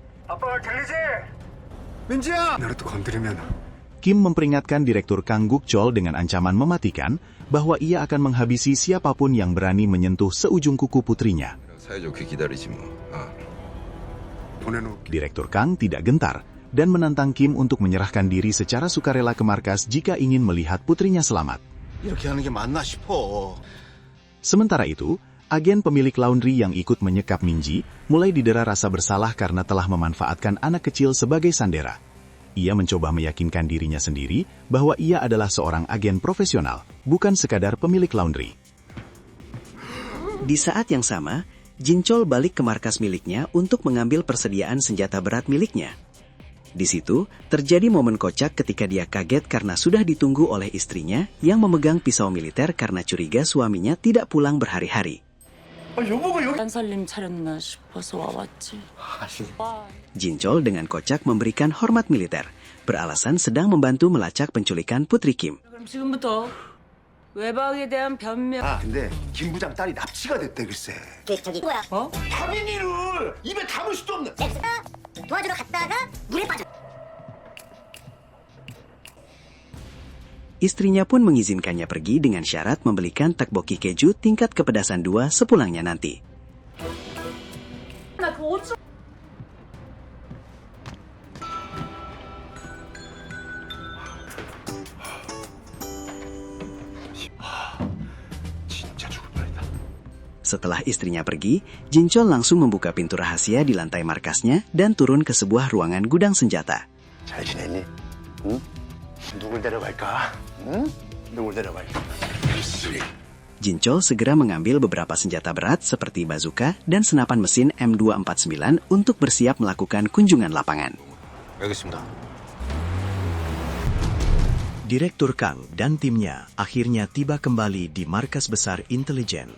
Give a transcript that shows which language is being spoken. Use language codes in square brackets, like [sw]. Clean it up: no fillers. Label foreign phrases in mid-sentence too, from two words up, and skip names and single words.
[id] Kim memperingatkan Direktur Kang Gukchol dengan ancaman mematikan bahwa ia akan menghabisi siapapun yang berani menyentuh seujung kuku putrinya. Direktur Kang tidak gentar. dan menantang Kim untuk menyerahkan diri secara sukarela ke markas jika ingin melihat putrinya selamat. [ko] 이렇게 하는 게 맞나 싶어. [id] Sementara itu, agen pemilik laundry yang ikut menyekap Minji mulai didera rasa bersalah karena telah memanfaatkan anak kecil sebagai sandera. Ia mencoba meyakinkan dirinya sendiri bahwa ia adalah seorang agen profesional, bukan sekadar pemilik laundry. Di saat yang sama, Jinchol balik ke markas miliknya untuk mengambil persediaan senjata berat miliknya. Di situ, terjadi momen kocak ketika dia kaget karena sudah ditunggu oleh istrinya yang memegang pisau militer karena curiga suaminya tidak pulang berhari-hari. [ko] 살림 차렸나 싶어서 와봤지. [id] Jinchol dengan kocak memberikan hormat militer, beralasan sedang membantu melacak penculikan Putri Kim. [ko] 그럼 지금부터 외박에 대한 변명. 아, 근데 김 부장 딸이 납치가 됐대 글쎄. 저기 뭐야? 다민이를 입에 담을 수도 없는. 도와주러 갔다가 물에 빠져. [id] Istrinya pun mengizinkannya pergi dengan syarat membelikan tteokbokki keju tingkat kepedasan 2 sepulangnya nanti. [ko] 진짜 죽을 뻔했다. [id] Setelah istrinya pergi, Jinchol langsung membuka pintu rahasia di lantai markasnya dan turun ke sebuah ruangan gudang senjata. [ko] 잘 지냈니? 응? 누굴 데려갈까? 응? 누굴 데려갈까? [id] Jinchol segera mengambil beberapa senjata berat seperti bazooka dan senapan mesin M249 untuk bersiap melakukan kunjungan lapangan. [ko] 알겠습니다. [id] Direktur Kang dan timnya akhirnya tiba kembali di markas besar intelijen.